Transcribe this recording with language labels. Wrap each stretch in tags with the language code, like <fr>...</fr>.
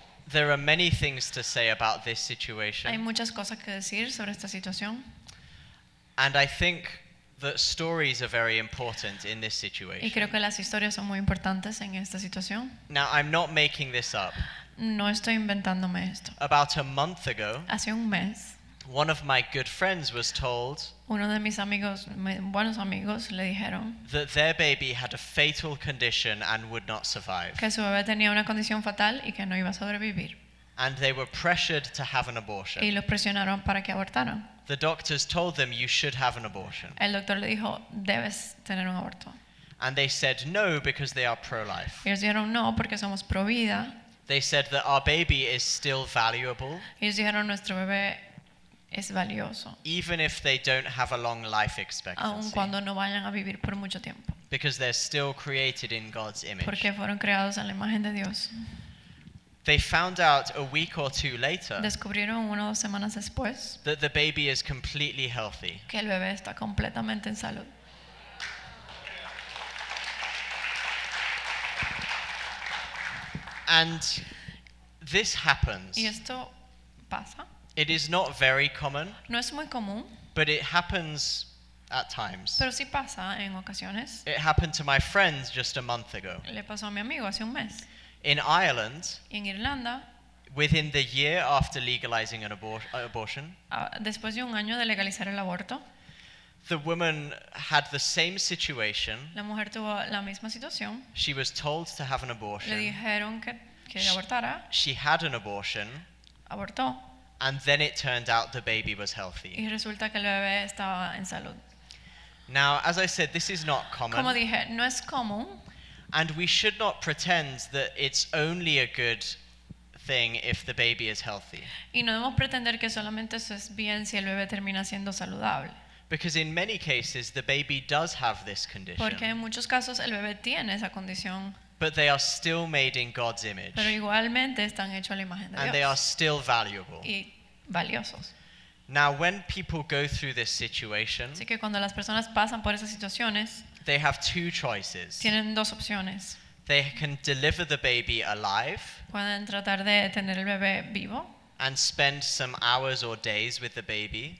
<en>There are many things to say about this</en> <es>Hay</es> <en>situation,</en> <es>muchas cosas que decir sobre esta situación</es> <en>and I think that stories are very important in this</en> <es>y</es> <en>situation.</en> <es>creo que las historias son muy importantes en esta situación.</es> <en>Now, I'm not making this up.</en> <es>No estoy inventándome esto.</es> <en>About a month ago,</en> <es>Hace un mes,</es> <en>one of my good friends was told</en> <es>uno de mis amigos, buenos amigos, le dijeron</es> <en>that their baby had a fatal condition and would not survive.</en> <es>que su bebé tenía una condición fatal y que no iba a sobrevivir.</es> <en>And they were pressured to have an</en> <es>Y</es> <en>abortion.</en> <es>los presionaron para que abortaran.</es> <en>The doctors told them you should have an abortion.</en> <es>El doctor le dijo, debes tener un aborto.</es> <en>And they said no because they are pro-life.</en> <es>Ellos dijeron no porque somos pro vida.</es> <en>They said that our baby is still valuable</en> <es>Ellos dijeron nuestro bebé es valioso,</es> <en>even if they don't have a long life</en> <es>aun</es> <en>expectancy</en> <es>cuando no vayan a vivir por mucho tiempo,</es> <en>because they're still created in God's image.</en> <es>porque fueron creados a la imagen de Dios.</es> <en>They found out a week or two later</en> <es>Descubrieron 1 o 2 semanas después</es> <en>that the baby is completely healthy.</en> <es>que el bebé está completamente en salud.</es> <en>And this happens.</en> <es>Y esto pasa.</es> <en>It is not very common,</en> <es>No es muy común,</es> <en>but it happens at times.</en> <es>pero sí pasa en ocasiones.</es> <en>It happened to my friend just a month ago.</en> <es>Le pasó a mi amigo hace un mes.</es> <en>In Ireland,</en> <es>Y en Irlanda,</es> <en>within the year after legalizing an abortion,</en> <es>después de un año de legalizar el aborto,</es> <en>the woman had the same situation.</en> <es>la mujer tuvo la misma situación.</es> <en>She was told to have an</en> <es>Le</es> <en>abortion.</en> <es>dijeron que abortara,</es> <en>She had an abortion,</en> <es>abortó</es> <en>and then it turned out the baby was healthy.</en> <es>y resulta que el bebé estaba en salud.</es> <en>Now, as I said, this is not</en> <es>Como</es> <en>common,</en> <es>dije, no es común</es> <en>and we should not pretend that it's only a good thing if the baby is healthy.</en> <es>y no debemos pretender que solamente eso es bien si el bebé termina siendo saludable,</es> <en>Because in many cases, the baby does have this</en> <es>porque</es> <en>condition,</en> <es>en muchos casos el bebé tiene esa condición,</es> <en>but they are still made in God's image,</en> <es>pero igualmente están hechos a la imagen de</es> <en>and they are</en> <es>Dios</es> <en>still valuable.</en> <es>y valiosos.</es> <en>Now, when people go through this situation,</en> <es>Así que cuando las personas pasan por esas situaciones,</es> <en>they have two choices.</en> <es>tienen 2 opciones.</es> <en>They can deliver the baby alive</en> <es>Pueden tratar de tener el bebé vivo</es> <en>and spend some hours or days with the baby,</en>